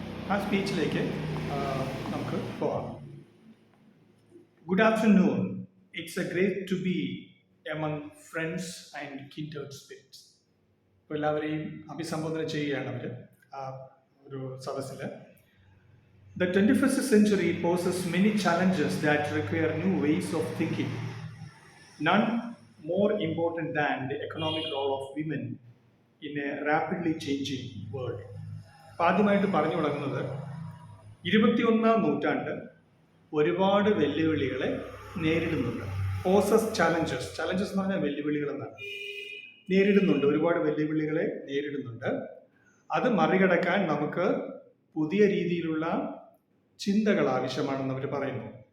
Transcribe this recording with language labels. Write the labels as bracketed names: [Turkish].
[Malayalam] ആ സ്പീച്ചിലേക്ക് നമുക്ക് പോവാം. [English] Good afternoon. It's a great to be among friends and kindred spirits. [Malayalam] ഇപ്പോൾ എല്ലാവരെയും അഭിസംബോധന ചെയ്യുകയാണ് അവർ ആ ഒരു സദസ്സിൽ. [English] The 21st century poses many challenges that require new ways of thinking. None more important than the economic role of women in a rapidly changing world. [Malayalam] ആദ്യമായിട്ട് പറഞ്ഞു തുടങ്ങുന്നത് 21ാം നൂറ്റാണ്ട് ഒരുപാട് വെല്ലുവിളികളെ നേരിടുന്നുണ്ട്. പോസസ് ചാലഞ്ചസ് എന്ന് പറഞ്ഞാൽ വെല്ലുവിളികൾ എന്നാണ്. നേരിടുന്നുണ്ട്, ഒരുപാട് വെല്ലുവിളികളെ നേരിടുന്നുണ്ട്. അത് മറികടക്കാൻ നമുക്ക് പുതിയ രീതിയിലുള്ള ചിന്തകൾ ആവശ്യമാണെന്ന് അവർ പറയുന്നു.